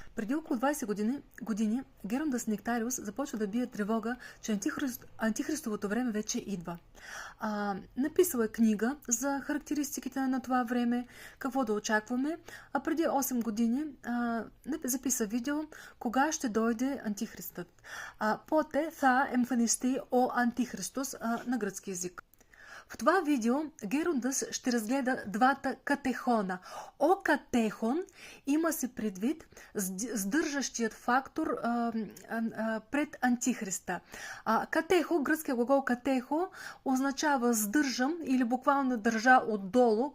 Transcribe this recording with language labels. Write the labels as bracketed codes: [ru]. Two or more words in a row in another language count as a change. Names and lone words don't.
[bg] Преди около 20 години Герандас Нектариус започва да бие тревога, че антихристовото време вече идва. Написал е книга за характеристиките на това време, какво да очакваме, а преди 8 години записа видео кога ще дойде антихристът. [el] Πότε θα εμφανιστεί ο αντίχριστος [bg] на гръцки език. В това видео Герандас ще разгледа двата катехона. Катехон има се предвид сдържащият фактор пред антихриста. Катехо, гръцкият глагол катехо, означава сдържам или буквално държа отдолу.